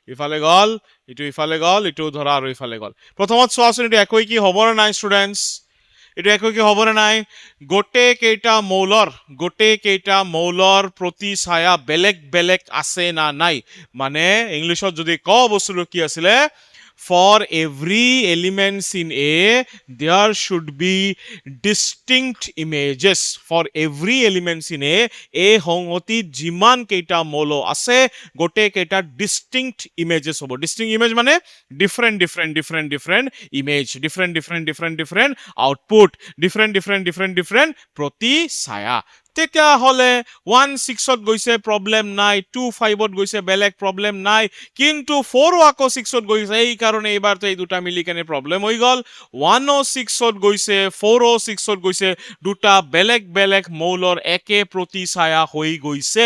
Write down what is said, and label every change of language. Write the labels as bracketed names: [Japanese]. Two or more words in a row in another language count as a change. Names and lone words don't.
[Assamese] ইটো ধৰা আৰু ইফালে গ'ল প্ৰথমত চোৱাচোন এইটো একৈ কি হ'ব নে নাই ষ্টুডেণ্টছ এইটো একৈ কি হ'ব নে নাই গোটেই কেইটা মৌলৰ প্ৰতিছায়া বেলেগ আছে না নাই মানে ইংলিছত যদি কওঁ বস্তুটো কি আছিলে [English] For every elements in A, there should be distinct images. For every elements in A, [Assamese] সংগতি যিমান কেইটা মৌল আছে গোটেই কেইটা [English] distinct images [Assamese] হ'ব [English] distinct image [Assamese] মানে [English] different image different output different [Assamese] প্ৰতিছায়া তেতিয়াহ'লে 1 6ত গৈছে প্ৰব্লেম নাই, 2 5ত গৈছে বেলেগ প্ৰব্লেম নাই, কিন্তু 4 আকৌ 6ত গৈছে, এই কাৰণে এইবাৰতো এই দুটা মিলি কেনে প্ৰব্লেম হৈ গ'ল। 1 6ত গৈছে, 4 6ত গৈছে, দুটা বেলেগ বেলেগ মৌলৰ একে প্ৰতিছায়া হৈ গৈছে।